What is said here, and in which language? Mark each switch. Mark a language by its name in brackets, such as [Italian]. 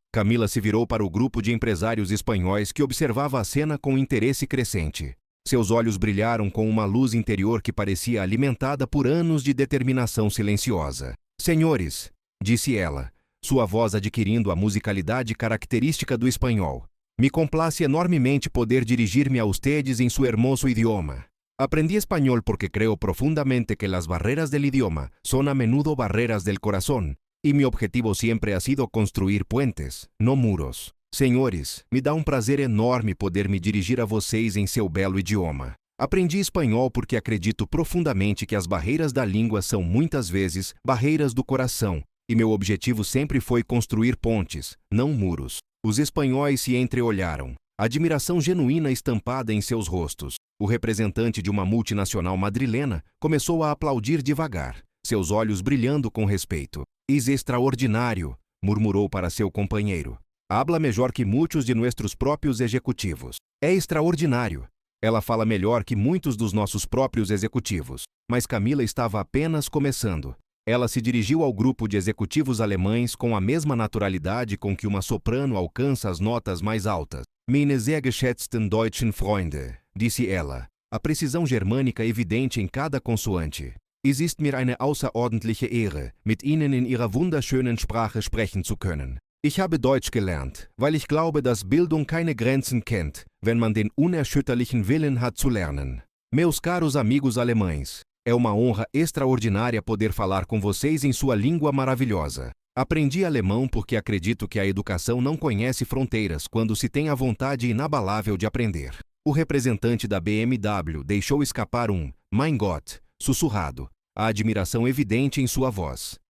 [Portuguese] Camila se virou para o grupo de empresários espanhóis que observava a cena com interesse crescente. Seus olhos brilharam com uma luz interior que parecia alimentada por anos de determinação silenciosa. Senhores, disse ela, sua voz adquirindo a musicalidade característica do espanhol. [Spanish] Me complace enormemente poder dirigir-me a ustedes em su hermoso idioma. Aprendí español porque creo profundamente que las barreras del idioma son a menudo barreras del corazón, y mi objetivo siempre ha sido construir puentes, no muros. [Portuguese] Senhores, me dá um prazer enorme poder me dirigir a vocês em seu belo idioma. Aprendi espanhol porque acredito profundamente que as barreiras da língua são muitas vezes barreiras do coração, e meu objetivo sempre foi construir pontes, não muros. Os espanhóis se entreolharam, admiração genuína estampada em seus rostos. O representante de uma multinacional madrilena começou a aplaudir devagar, seus olhos brilhando com respeito. [Spanish] "Es [Portuguese] extraordinário", murmurou para seu companheiro. [Spanish] "Habla [Portuguese] melhor que muitos de nossos próprios executivos." É extraordinário. Ela fala melhor que muitos dos nossos próprios executivos. Mas Camila estava apenas começando. Ela se dirigiu ao grupo de executivos alemães com a mesma naturalidade com que uma soprano alcança as notas mais altas. [German] "Meine sehr geschätzten deutschen Freunde", [Portuguese] disse ela, a precisão germânica evidente em cada consoante. [German] "Es ist mir eine außerordentliche Ehre, mit Ihnen in Ihrer wunderschönen Sprache sprechen zu können. Ich habe Deutsch gelernt, weil ich glaube, dass Bildung keine Grenzen kennt, wenn man den unerschütterlichen Willen hat zu lernen." [Portuguese] Meus caros amigos alemães, é uma honra extraordinária poder falar com vocês em sua língua maravilhosa. Aprendi alemão porque acredito que a educação não conhece fronteiras quando se tem a vontade inabalável de aprender. O representante da BMW deixou escapar um [German] "Mein Gott" [Portuguese] sussurrado, a admiração evidente em sua voz.